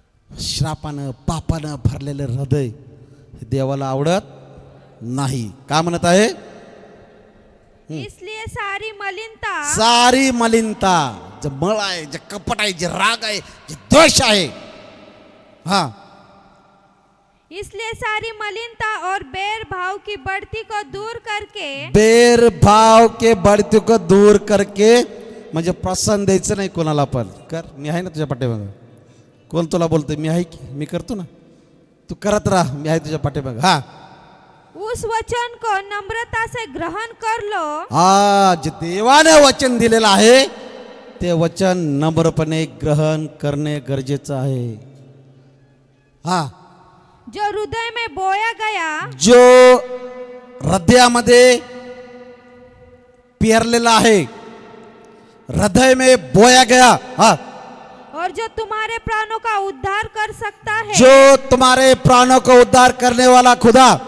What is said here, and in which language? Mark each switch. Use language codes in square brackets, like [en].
[mr] श्रापानं पापानं भरलेलं हृदय हे देवाला आवडत नाही. का म्हणत आहे? [hi] इसलिए सारी [mr] मलिनता, जे मळ आहे, जे कपट आहे, जे राग आहे, जे द्वेष आहे, हा, [hi] इसलिए सारी मलिनता और बैर भाव की बढ़ती को दूर करके, बैर भाव के बढ़ती को दूर करके, [mr] म्हणजे प्रसन्न द्यायचं नाही कोणाला पण. कर, मी आहे ना तुझ्या पाठीमागं. कोण तुला बोलतोय? मी आहे की, मी करतो ना. तू करत राहा, मी आहे तुझ्या पाठीमागं. हा, [hi] उस वचन को नम्रता से ग्रहण कर लो. [mr] हा, जे देवाने वचन दिलेलं आहे ते वचन नम्रपणे ग्रहण करणे गरजेचं आहे. हा, [hi] जो हृदय में बोया गया, [mr] जो हृदयामध्ये पेरलेला आहे, [hi] हृदय में बोया गया. [mr] हा, [hi] और जो तुम्हारे प्राणों का उद्धार कर सकता है, जो तुम्हारे प्राणों को उद्धार करने वाला खुदा.